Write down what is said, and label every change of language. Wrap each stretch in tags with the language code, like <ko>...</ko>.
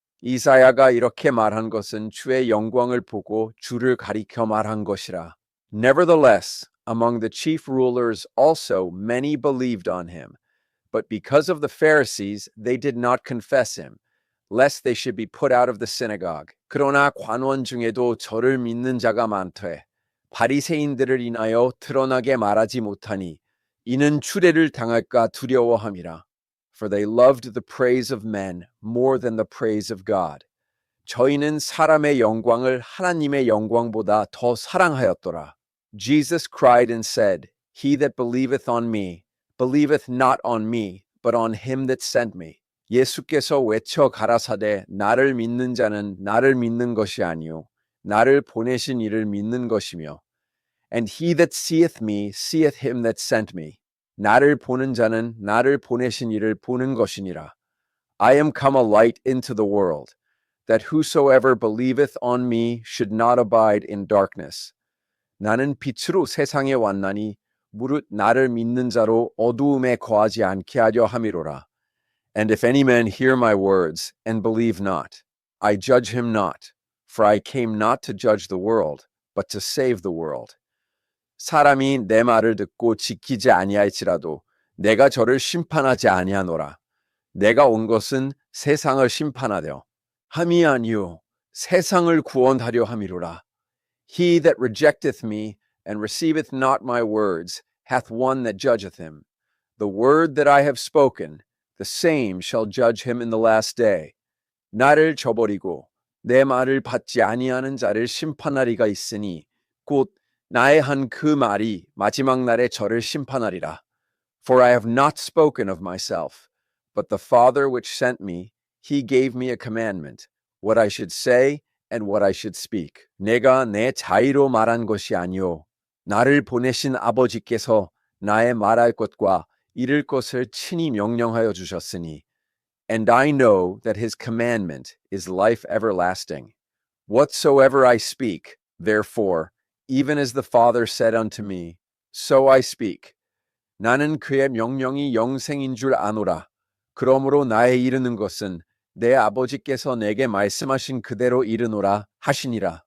<ko>이사야가 이렇게 말한 것은 주의 영광을 보고 주를 가리켜 말한 것이라.</ko> <en>Nevertheless, among the chief rulers also many believed on him, but because of the Pharisees they did not confess him, lest they should be put out of the synagogue.</en> <ko>그러나 관원 중에도 저를 믿는 자가 많되 바리새인들을 인하여 드러나게 말하지 못하니 이는 추례를 당할까 두려워함이라.</ko> <en>For they loved the praise of men more than the praise of God.</en> <ko>저희는 사람의 영광을 하나님의 영광보다 더 사랑하였더라.</ko> <en>Jesus cried and said, He that believeth on me, believeth not on me, but on him that sent me.</en> <ko>예수께서 외쳐 가라사대 나를 믿는 자는 나를 믿는 것이 아니요 나를 보내신 이를 믿는 것이며</ko> <en>And he that seeth me seeth him that sent me.</en> <ko>나를 보는 자는 나를 보내신 이를 보는 것이니라.</ko> <en>I am come a light into the world, that whosoever believeth on me should not abide in darkness.</en> <ko>나는 빛으로 세상에 왔나니 무릇 나를 믿는 자로 어두움에 거하지 않게 하려 함이로라.</ko> <en>And if any man hear my words and believe not, I judge him not, for I came not to judge the world, but to save the world.</en> <ko>사람이 내 말을 듣고 지키지 아니할지라도 내가 저를 심판하지 아니하노라. 내가 온 것은 세상을 심판하려 함이 아니요 세상을 구원하려 함이로라.</ko> <en>He that rejecteth me and receiveth not my words hath one that judgeth him. The word that I have spoken, the same shall judge him in the last day.</en> <ko>나를 저버리고 내 말을 받지 아니하는 자를 심판하리가 있으니 곧 나의 한 그 말이 마지막 날에 저를 심판하리라.</ko> <en>For I have not spoken of myself, but the Father which sent me, he gave me a commandment, what I should say and what I should speak.</en> <ko>내가 내 자의로 말한 것이 아니요 나를 보내신 아버지께서 나의 말할 것과 이를 것을 친히 명령하여 주셨으니</ko> <en>And I know that his commandment is life everlasting. Whatsoever I speak, therefore, even as the Father said unto me, so I speak.</en> <ko>나는 그의 명령이 영생인 줄 아노라. 그러므로 나의 이르는 것은 내 아버지께서 내게 말씀하신 그대로 이르노라 하시니라.</ko>